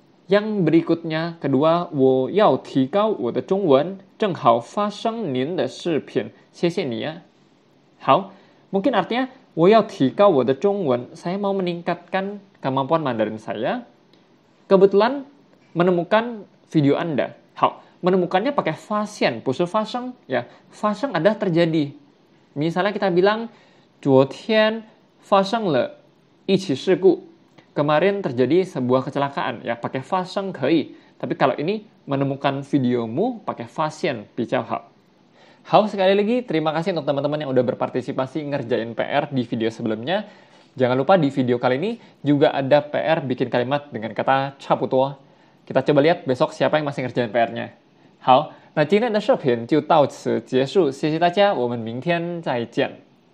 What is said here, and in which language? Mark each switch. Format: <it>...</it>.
<id>Yang berikutnya, kedua,</id> <zh>我要提高我的中文，正好发生您的视频，谢谢你呀。</zh> <id>好, mungkin artinya</id> <zh>我要提高我的中文,</zh> <id>saya mau meningkatkan kemampuan Mandarin saya. Kebetulan menemukan video Anda. 好, menemukannya pakai 发现,</id> <zh>不是发生,</zh> <id>ya. 发生adalah terjadi. Misalnya kita bilang</id> <zh>昨天发生了一起事故.</zh> <id>Kemarin terjadi sebuah kecelakaan, ya, pakai 发生可以. Tapi kalau ini menemukan videomu pakai</id> <zh>发现比较好.</zh> <id>好, sekali lagi terima kasih untuk teman-teman yang udah berpartisipasi ngerjain PR di video sebelumnya. Jangan lupa di video kali ini juga ada PR bikin kalimat dengan kata 差不多. Kita coba lihat besok siapa yang masih ngerjain PR-nya.</id> <zh>好，那今天的视频就到此结束，谢谢大家，我们明天再见。</zh>